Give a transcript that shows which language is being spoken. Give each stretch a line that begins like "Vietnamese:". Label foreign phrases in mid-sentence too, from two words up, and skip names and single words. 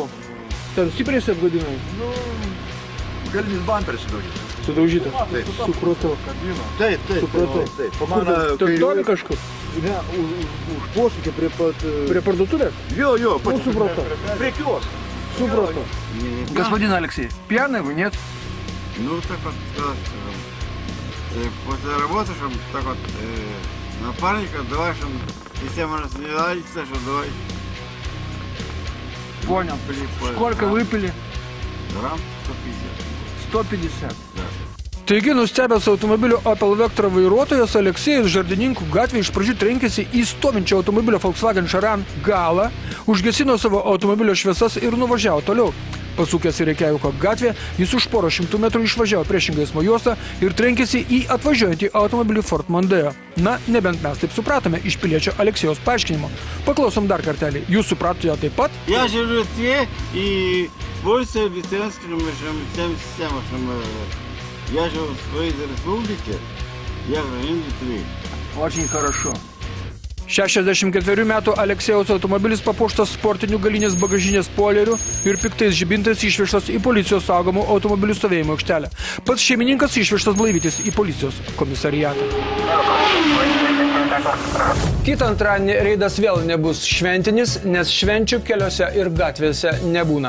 Lithuanian: Ten stipriai apgadinai? Nu, galinis bamperis sudaužytas. Sudaužytas? Taip. Supratau. Taip, Supratau. taip. O kur ten toli kažkur? Ne, už posūkį prie pat... Prie parduotuvės? Jo, Ну, supratau. Prie kios. Supratau.
Russian: Господин Алексей, пьяный вы, нет? Ну, так вот, после работы, чтобы так вот, напарника, давай, чтобы система раз не ладится, что давай. Понял. Сколько выпили? Грамм 150. 150.
Lithuanian: Taigi, nustebęs automobilio Opel Vectra vairuotojas Aleksėjus Žardininkų gatvėje iš pradžių trenkėsi į stovinčio automobilio Volkswagen Charan galą, užgesino savo automobilio šviesas ir nuvažiavo toliau. Pasukęs į Reikjaviko gatvę, jis už porą šimtų metrų išvažiavo priešingą eismo juostą ir trenkėsi į atvažiuojantį automobilį Ford Mondeo. Na, nebent mes taip supratome iš piliečio Aleksėjaus paaiškinimo. Paklausom dar kartelį. Jūs supratote taip pat?
Russian: Я живу те и больше обязательно всем системам. Я живу в своей республике, я гражданин Литвы. Очень хорошо.
Lithuanian: 64 metų Aleksėjaus automobilis papuoštas sportiniu galinės bagažinės spoileriu ir piktais žibintais išvežtas į policijos saugomų automobilių stovėjimo aikštelę. Pats šeimininkas išvežtas blaivytis į policijos komisariatą. Kitą antradienį reidas vėl nebus šventinis, nes švenčių keliuose ir gatvėse nebūna.